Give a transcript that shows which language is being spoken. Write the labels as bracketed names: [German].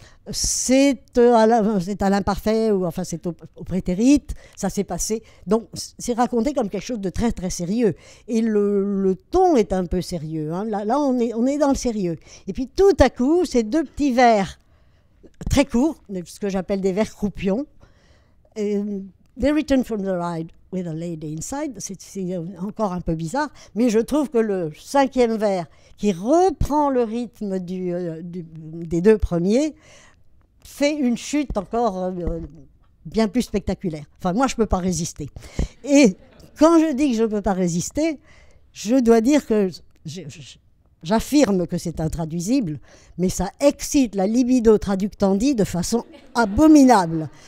[French] C'est à l'imparfait, ou enfin c'est au prétérite, ça s'est passé. Donc c'est raconté comme quelque chose de très très sérieux. Et le ton est un peu sérieux. Hein. Là on est dans le sérieux. Et puis tout à coup, ces deux petits vers très courts, ce que j'appelle des vers croupions. [English] They returned from the ride with a lady inside. [French] C'est encore un peu bizarre, mais je trouve que le cinquième vers, qui reprend le rythme des deux premiers, fait une chute encore bien plus spectaculaire. Enfin, moi, je ne peux pas résister. Et quand je dis que je ne peux pas résister, je dois dire que j'affirme que c'est intraduisible, mais ça excite la libido traductandi de façon abominable.